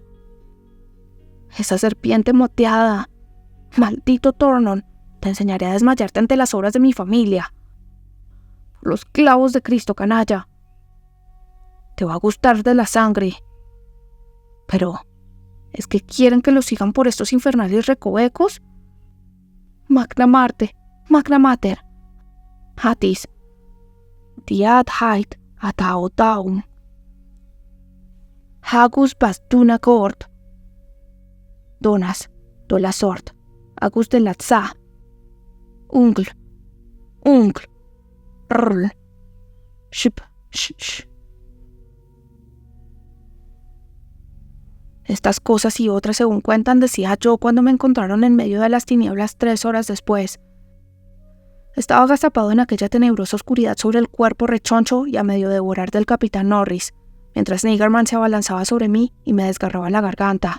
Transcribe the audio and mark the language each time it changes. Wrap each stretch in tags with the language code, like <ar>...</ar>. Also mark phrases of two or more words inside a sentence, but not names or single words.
<es>Esa serpiente moteada. Maldito Thornton, te enseñaré a desmayarte ante las obras de mi familia. Por los clavos de Cristo, canalla. Te va a gustar de la sangre. Pero, ¿es que quieren que lo sigan por estos infernales recovecos? Magna Marte, Magna Mater, Hatis, Diad Hait Ataotaum, Hagus Bastuna Coort, Donas, Dolasort, Agus de Latza, Ungl, Rl, Ship, Sh. Estas cosas y otras según cuentan decía yo cuando me encontraron en medio de las tinieblas 3 horas después. Estaba agazapado en aquella tenebrosa oscuridad sobre el cuerpo rechoncho y a medio devorar del capitán Norris, mientras Niggerman se abalanzaba sobre mí y me desgarraba la garganta.</es>